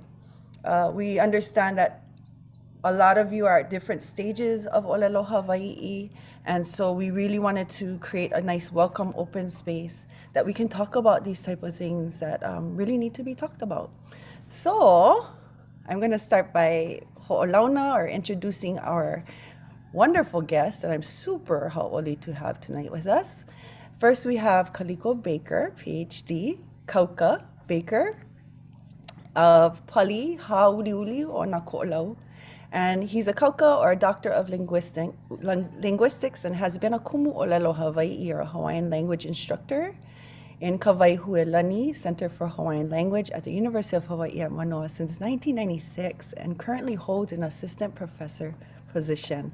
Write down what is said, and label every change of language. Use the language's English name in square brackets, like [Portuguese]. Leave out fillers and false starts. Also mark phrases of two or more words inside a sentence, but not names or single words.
[English] We understand that a lot of you are at different stages of [Hawaiian] Olelo Hawaiʻi, [English] and so we really wanted to create a nice welcome open space that we can talk about these type of things that really need to be talked about. So I'm going to start by ho'olauna, or introducing our wonderful guest that I'm super hauʻoli to have tonight with us. First, we have Kaliko Baker, PhD, Kauka Baker of Pali Hauliuli o Nako'olau. And he's a Kauka, or a Doctor of Linguistics, and has been a [Hawaiian] Kumu Olelo Hawaiʻi, [English] or a Hawaiian language instructor in Kawaihuelani Center for Hawaiian Language at the University of Hawaii at Manoa since 1996, and currently holds an assistant professor position.